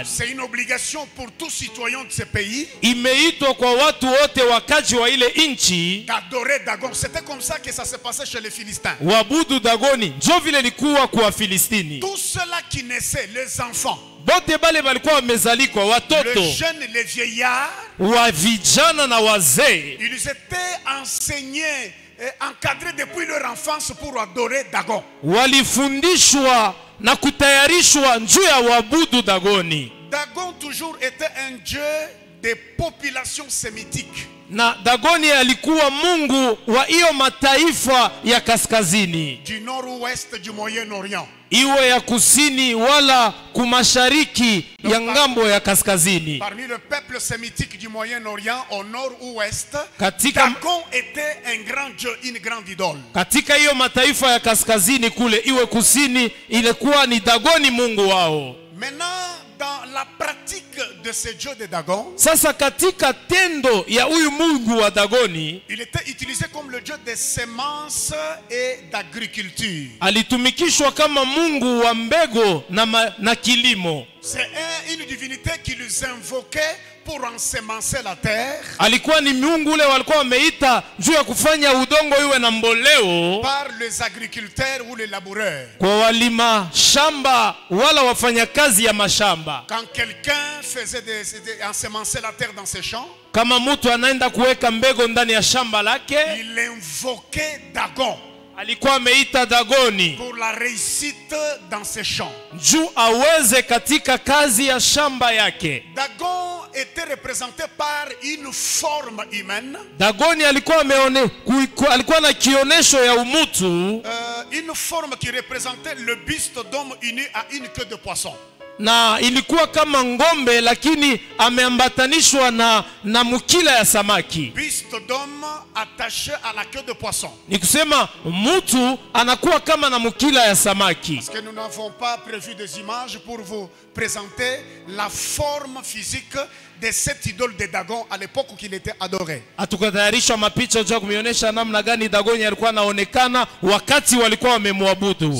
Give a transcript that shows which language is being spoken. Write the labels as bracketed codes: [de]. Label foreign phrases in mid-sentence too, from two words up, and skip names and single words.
[fr] C'est une obligation pour tous citoyens de ces pays [sw] Imeitwa kwa watu wote wakaji wa ile nchi [fr] d'adorer Dagon. C'était comme ça que ça se passait chez les Philistins. [sw] wabudu Dagoni. Njo vile likuwa kwa Filistini. [fr] Tous ceux-là qui naissaient, les enfants, [sw] Bote bale balikuwa wamezalikwa, watoto, [fr] les jeunes, les vieillards, [sw] wa vijana na wazee, [fr] ils étaient enseignés et encadrés depuis leur enfance pour adorer Dagon. [sw] walifundishwa na kutayarishwa njuu ya wabudu Dagoni. [fr] Dagon toujours était un dieu des populations sémitiques. [sw] Na Dagoni alikuwa mungu wa hiyo mataifa ya kaskazini, [fr] Du nord-ouest du Moyen-Orient. [sw] iwe ya kusini wala kumashariki ya ngambo ya kaskazini. [fr] Parmi le peuple sémitique du Moyen-Orient, au nord-ouest, [sw] Katika, [fr] Dagon était un grand dieu, une grande idole. [sw] katika hiyo mataifa ya kaskazini kule, iwe kusini, ilikuwa ni Dagoni mungu wao. [fr] Maintenant, dans la pratique de ce dieu de Dagon, [sw] Sasa katika tendo ya huyu mungu wa Dagoni, [fr] il était utilisé comme le dieu des semences et d'agriculture. [sw] alitumikishwa kama mungu wa mbego na kilimo. [fr] C'est une divinité qui les invoquait pour ensemencer la terre [sw] Alikuwa ni mungu ule walikuwa wameita juu ya kufanya udongo iwe na mboleo [fr] par les agriculteurs ou les laboureurs. [sw] kwa walima shamba wala wafanyakazi ya mashamba. [fr] Quand quelqu'un faisait ensemencer la terre dans ses champs, [sw] Kama mtu anaenda kuweka mbego ndani ya shamba lake, [fr] il invoquait Dagon [sw] alikuwa ameita Dagoni [fr] pour la réussite dans ses champs. [sw] juu aweze katika kazi ya shamba yake. [fr] Dagon était représenté par une forme humaine, [sw] Dagoni alikuwa alikuwa na kionesho ya umutu, [fr] une forme qui représentait le buste d'homme uni à une queue de poisson. [sw] na ilikuwa kama ngombe lakini ameambatanishwa na mukila ya samaki. [fr] Buste d'homme attaché à la queue de poisson. [sw] Ni kusema mtu anakuwa kama na mukila ya samaki. [fr] Parce que nous n'avons pas prévu des images pour vous présenter la forme physique de cette idole de Dagon à l'époque où il était adoré. [sw] Hatukatayarishwa mapicha ya kumionyesha namna gani Dagoni alikuwa anaonekana wakati walikuwa wamemwabudu.